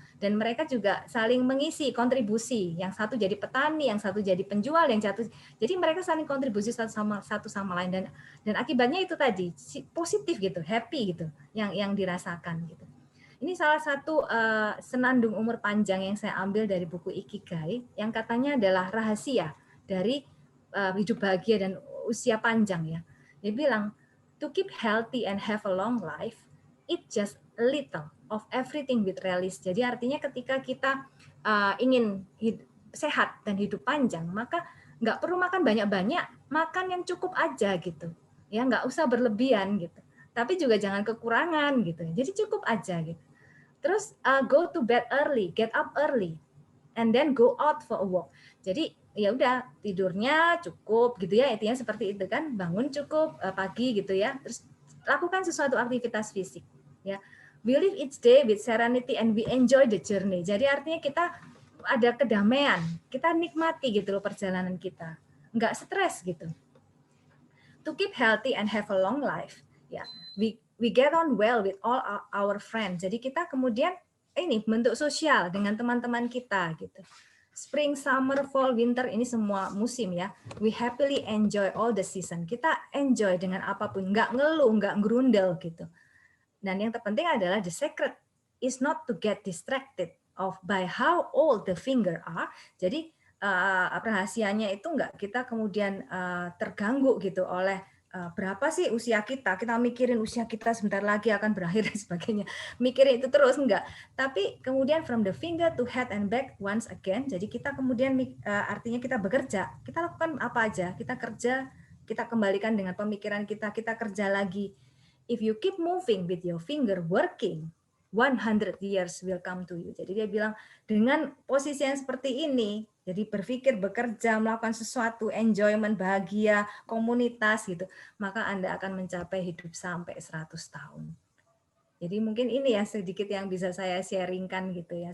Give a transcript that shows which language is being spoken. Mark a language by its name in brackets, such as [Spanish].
[Indonesian] Dan mereka juga saling mengisi kontribusi. Yang satu jadi petani, yang satu jadi penjual, yang satu jadi mereka saling kontribusi satu sama lain dan akibatnya itu tadi positif gitu, happy gitu yang dirasakan gitu. Ini salah satu senandung umur panjang yang saya ambil dari buku Ikigai yang katanya adalah rahasia dari hidup bahagia dan usia panjang ya. [English] Dia bilang to keep healthy and have a long life, it just a little of everything with relish. [Indonesian] Jadi artinya ketika kita ingin sehat dan hidup panjang, maka nggak perlu makan banyak-banyak, makan yang cukup aja gitu. Ya nggak usah berlebihan gitu. Tapi juga jangan kekurangan gitu. Jadi cukup aja gitu. [English] Terus go to bed early, get up early, and then go out for a walk. [Indonesian] Jadi ya udah tidurnya cukup gitu ya, intinya seperti itu kan, bangun cukup pagi gitu ya. Terus lakukan sesuatu aktivitas fisik ya. [English] We live each day with serenity and we enjoy the journey. [Indonesian] Jadi artinya kita ada kedamaian, kita nikmati gitu loh perjalanan kita, nggak stres gitu. [English] To keep healthy and have a long life, ya, we get on well with all our friends. [Indonesian] Jadi kita kemudian ini bentuk sosial dengan teman-teman kita gitu. Spring, summer, fall, winter ini semua musim ya. [English] We happily enjoy all the season. [Indonesian] Kita enjoy dengan apapun, nggak ngeluh, nggak gerundel gitu. Dan yang terpenting adalah [English] the secret is not to get distracted of by how old the finger are. [Indonesian] Jadi rahasianya itu nggak kita kemudian terganggu gitu oleh berapa sih usia kita mikirin usia kita sebentar lagi akan berakhir dan sebagainya, mikirin itu terus enggak, tapi kemudian [English] from the finger to head and back once again. [Indonesian] Jadi kita kemudian artinya kita bekerja, kita lakukan apa aja, kita kerja, kita kembalikan dengan pemikiran kita kerja lagi. [English] If you keep moving with your finger working, 100 years will come to you. [Indonesian] Jadi dia bilang dengan posisi yang seperti ini, jadi berpikir, bekerja, melakukan sesuatu, enjoyment, bahagia, komunitas gitu, maka Anda akan mencapai hidup sampai 100 tahun. Jadi mungkin ini ya sedikit yang bisa saya sharingkan gitu ya.